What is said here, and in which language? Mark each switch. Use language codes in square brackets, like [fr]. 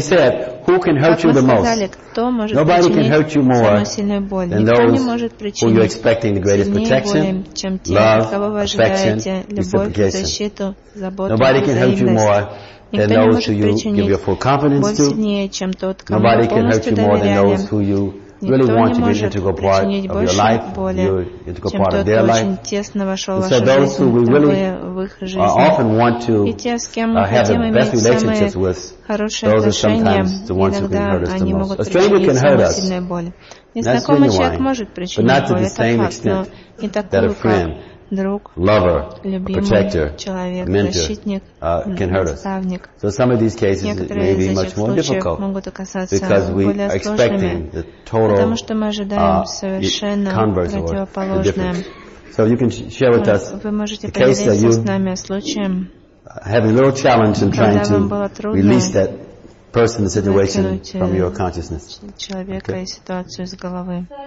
[ru] сказали, кто может причинить самую сильную боль? Никто не может причинить сильнее боли, чем те, кого вы ожидаете, любовь, защиту, заботу, взаимность. [en] Than those who you give your full confidence to. Нобody can hurt you more than those who you really want to be an integral part of your life, you're an integral part of their life. So those who we really often want to have the best relationships with, those are sometimes the ones who can hurt us the most. A stranger can hurt us. [ru] Незнакомый человек может причинить боль, это факт, но не такую, как друг, [en] lover, [ru] любимый человек, защитник, наставник. [en] So some of these cases may be much more difficult, [ru] могут оказаться более сложными, потому что мы ожидаем совершенно противоположное. [en] So you can share with us the case that you have a little challenge in trying to release that person, the situation from your consciousness. [ru] Человека и ситуацию из головы.